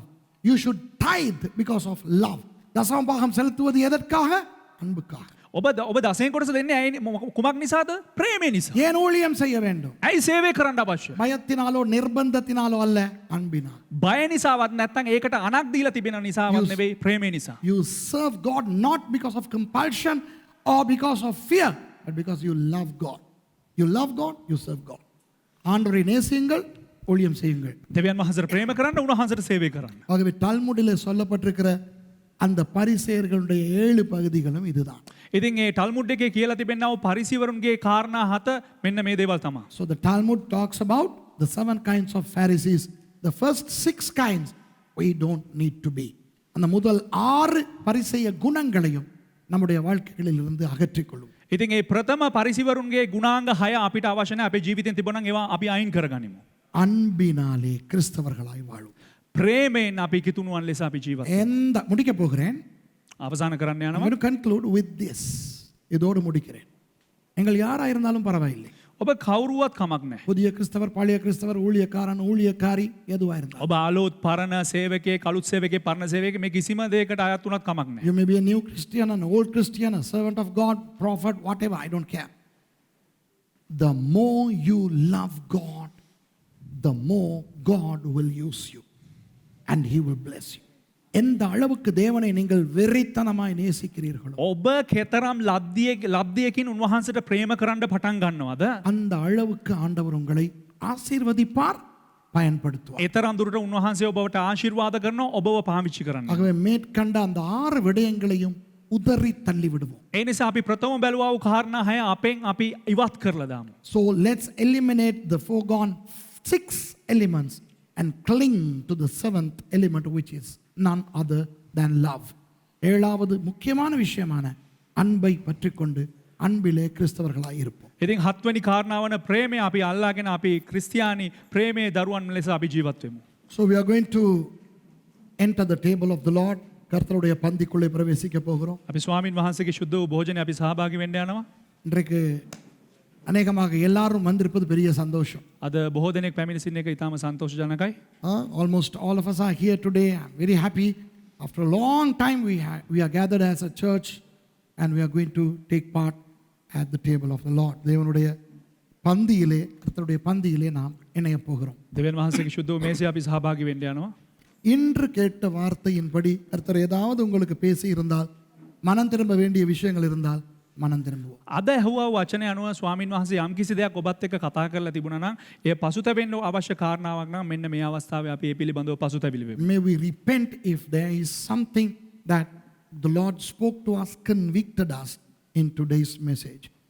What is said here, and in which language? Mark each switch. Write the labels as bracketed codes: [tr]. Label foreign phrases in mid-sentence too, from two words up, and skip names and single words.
[en] You should tithe because of love. [ta] தசமபாகம் செலுத்துவது எதற்காக? அன்புக்காக. [si] ඔබ දසයෙන් කොටස දෙන්නේ ඇයි කුමක් නිසාද? ප්‍රේමය නිසා. [ta] ஏன் ஊழியம் செய்ய வேண்டும்? [si] ඇයි සේවය කරන්න අවශ්‍ය? [ta] பயத்தினாலோ நிர்பந்தத்தினாலோ அல்ல, அன்பினால். [si] බය නිසාවත් නැත්නම් ඒකට අනක් දීලා තිබෙන නිසාවත් නෙවෙයි, ප්‍රේමය නිසා. [en] You serve God not because of compulsion or because of fear, but because you love God. You love God, you serve God. [ta] ஆண்டவரை நேசியுங்கள், ஊழியம் செய்யுங்கள். [si] දෙවියන් වහන්සේට ප්‍රේම කරන්න, උන්වහන්සේට සේවය කරන්න. [ta] ஆகவே டால்முடிலே சொல்லப்பட்டிருக்கிற அந்த பரிசேயர்களுடைய 7 பகுதிகளும் இதுதான். [si] ඉතින් ඒ ටල්මුඩ් එකේ කියලා තිබෙනා වූ පරිසිවරුන්ගේ කාරණා 7 මෙන්න මේ දේවල් තමයි. [en] So the Talmud talks about the 7 kinds of Pharisees the first 6 kinds we don't need to be. [ta] அந்த முதல் 6 பரிசேய குணங்களையும் நம்முடைய வாழ்க்கைகளில் இருந்து அகற்றிக்கொள்ளும். [si] ඉතින් ඒ ප්‍රථම පරිසිවරුන්ගේ ගුණාංග 6 අපිට අවශ්‍ය නැහැ. අපේ ජීවිතෙන් තිබුණා නම් ඒවා අපි අයින් කරගනිමු. [ta] அன்பினாலே கிறிஸ்தவர்களாய் வாழும். [si] ප්‍රේමයෙන් අපි කිතුණුවන් ලෙස අපි ජීවත් [ta] எந்த முடிக்க போகிறேன். [si] අවසන් කරන්න [en] I'm [si] යනවා. [en] going to conclude with this. [ta] இதோடு முடிக்கிறேன். எங்கள் யாரா இருந்தாலும் பரவாயில்லை. [si] ඔබ කවුරුවත් කමක් නැහැ. [ta] புதிய கிறிஸ்தவர், பழைய கிறிஸ்தவர், ஊழியக்காரன், ஊழியக்காரி எதுவா இருந்தாலும். [si] ඔබ ආලෝත් පරණ සේවකයෙක්, අලුත් සේවකයෙක්, පරණ සේවකයෙක් මේ කිසිම දෙයකට අයත් වුණත් කමක් නැහැ. [en] You may be a new Christian, an old Christian, a servant of God, prophet, whatever, I don't care. The more you love God, the more God will use you and He will bless you. [ta] எந்த அளவுக்கு தேவனை நீங்கள் வெறித்தனமாய் நேசிக்கிறீர்களோ [si] ඔබ කෙතරම් ලබ්ධියකින් උන්වහන්සේට ප්‍රේම කරන්න පටන් ගන්නවද? [ta] அந்த அளவுக்கு ஆண்டவர் உங்களை ஆசீர்வதிப்பார், பயன்படுத்துவார். [si] ඒතරම් දුරට උන්වහන්සේ ඔබට ආශිර්වාද කරනවා, ඔබව පාවිච්චි කරන්න. [ta] ஆகவே மேற்கண்ட அந்த 6 விடயங்களையும் உதறி தள்ளி விடுவோம். [si] ඒ නිසා අපි ප්‍රථම බැලුවා වූ කාරණා 6 අපෙන් අපි ඉවත් කරලා දාමු. [en] So let's eliminate the foregone 6 elements and cling to the 7th element, which is none other than love. [ta] ஏழாவது முக்கியமான விஷயமான அன்பை பற்றிக்கொண்டு அன்பிலே கிறிஸ்தவர்களாய் இருப்போம். [si] ඉතින් 7 වෙනි කාරණාව වන ප්‍රේමය අපි අල්ලාගෙන අපි ක්‍රිස්තියානි ප්‍රේමයේ දරුවන් ලෙස අපි ජීවත් වෙමු. [en] So we are going to enter the table of the Lord. [ta] கர்த்தருடைய பந்திக்குள்ளே பிரவேசிக்க போகிறோம். [si] අපි ස්වාමින් වහන්සේගේ ශුද්ධ වූ භෝජනේ අපි සහභාගී වෙන්න යනවා. [ta] இன்றைக்கு அநேகமாக எல்லாரும் வந்திருப்பது பெரிய சந்தோஷம். [si] අද බොහෝ දෙනෙක් පැමිණ සිටින එක ඉතාම සන්තෝෂජනකයි. [en] Almost all of us are here today. I'm very happy. After a long time we are gathered as a church and we are going to take part at the table of the Lord. [ta] தேவனுடைய பந்தியிலே, கர்த்தருடைய பந்தியிலே நாம் இணைய போகிறோம். [si] දෙවියන් වහන්සේගේ ශුද්ධ වූ මේසයේ අපි සහභාගී වෙන්න යනවා. [ta] இன்று கேட்ட வார்த்தையின்படி கர்த்தர் ஏதாவது உங்களுக்கு பேசி இருந்தால், மனம் திரும்ப வேண்டிய விஷயங்கள் இருந்தால் මනන් திரும்புவோம். [si] අද ඇහුවා වචනය අනුව ස්වාමින් වහන්සේ යම් කිසි දෙයක් ඔබත් එක්ක කතා කරලා තිබුණා නම් ඒ පසුතැවෙන්න අවශ්‍ය කාරණාවක් නම් මෙන්න මේ අවස්ථාවේ අපි ඒ පිළිබඳව පසුතැවිලි වෙමු. [en] May we repent if there is something that the Lord spoke to us, convicted us in today's message.